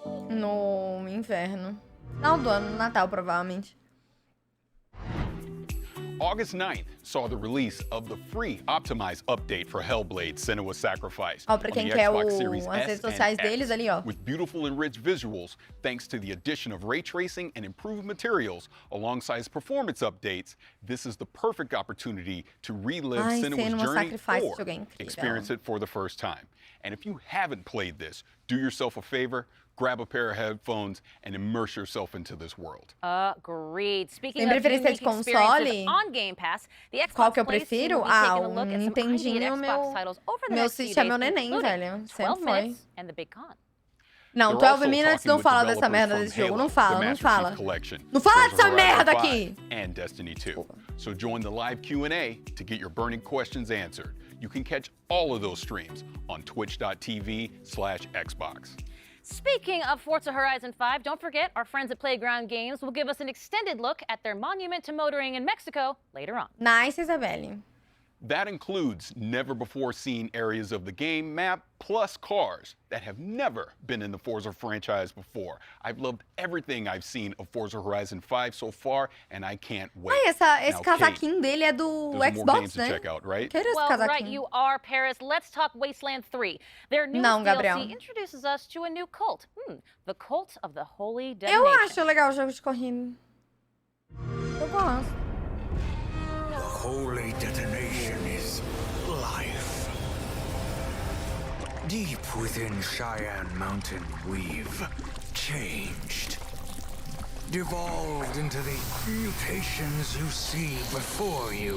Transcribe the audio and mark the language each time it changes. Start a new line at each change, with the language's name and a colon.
Portuguese: No inverno. Final do ano, Natal, provavelmente.
English: August 9th saw the release of the free optimized update for Hellblade: Senua's Sacrifice
Portuguese: Ó, pra quem quer as redes sociais deles ali, ó.
English: With beautiful and rich visuals, thanks to the addition of ray tracing and improved materials, alongside performance updates, this is the perfect opportunity to relive Senua's journey or experience it for the first time. And if you haven't played this, do yourself a favor, grab a pair of headphones and immerse yourself into this world. Agreed. Speaking of unique experiences on Game Pass, the Xbox
Portuguese: Qual que eu prefiro? Nintendinho, meu Switch é meu neném, velho. Sempre foi.
English: And the big con.
Portuguese: Não, 12 Minutes não fala dessa merda desse jogo. Não fala, não fala. Não fala dessa merda aqui!
English: And Destiny 2. So join the live Q&A to get your burning questions answered. You can catch all of those streams on twitch.tv/Xbox. Speaking of Forza Horizon 5, don't forget our friends at Playground Games will give us an extended look at their monument to motoring in Mexico later on. Nice, Isabelle. That includes never-before-seen areas of the game map, plus cars that have never been in the Forza franchise before. I've loved everything I've seen of Forza Horizon 5 so far, and I can't wait.
Portuguese: Esse casaquinho dele é do Xbox, né?
English: Check out, right? Well, right you are, Paris. Let's talk Wasteland 3. Their new DLC introduces us to a new cult. The Cult of the Holy Detonation.
Portuguese: Eu acho legal o jogo de corrida. Eu gosto.
English: The Holy Detonation is life. Deep within Cheyenne Mountain, we've changed. Devolved into the mutations you see before you.